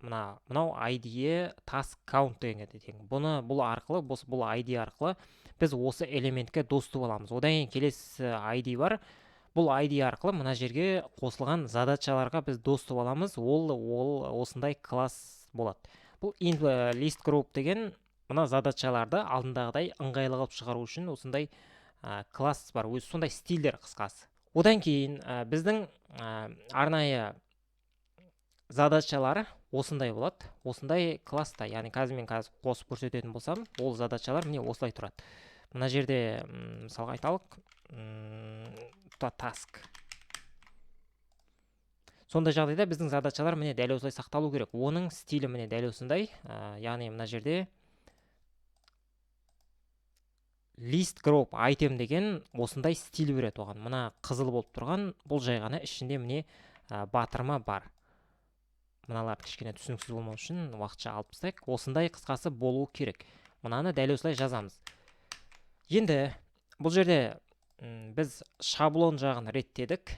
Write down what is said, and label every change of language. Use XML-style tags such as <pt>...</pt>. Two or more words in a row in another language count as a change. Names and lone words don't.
<kk>мынау</kk> <en>ID task count</en> <kk>дегенге тең. Бұл арқылы, бұл ID арқылы біз осы элементке доступ аламыз. Одан кейін келесі ID бар. Бұл ID арқылы мына жерге қосылған задачаларға біз доступ аламыз. Ол осындай класс болады. Бұл</kk> <en>list group</en> <kk>деген мына задачаларды алдындағыдай ыңғайлы қылып шығару үшін осындай класс бар. Өзі сондай стильдер қысқасы. Одан кейін біздің арнайы задачалар осындай болады. Осындай класста, яғни қазір қосып көрсететін болсам, ол задачалар міне осылай тұрады. Мына жерде мысалға айталық, task. Сондай жағдайда біздің задачалар міне дәл осылай сақталу керек. Оның стилі міне дәл осындай, яғни мына жерде</kk> <en>list group item</en> <kk>деген осындай стиль береді оған. Мына қызыл болып тұрған, бұл жай ғана ішінде міне батырма бар. Мыналар кішкене түсініксіз болмау үшін уақытша алып тастайық. Осындай қысқасы болуы керек. Мынаны дәл осылай жазамыз. Енді бұл жерде біз шаблон жағын реттедік.</kk>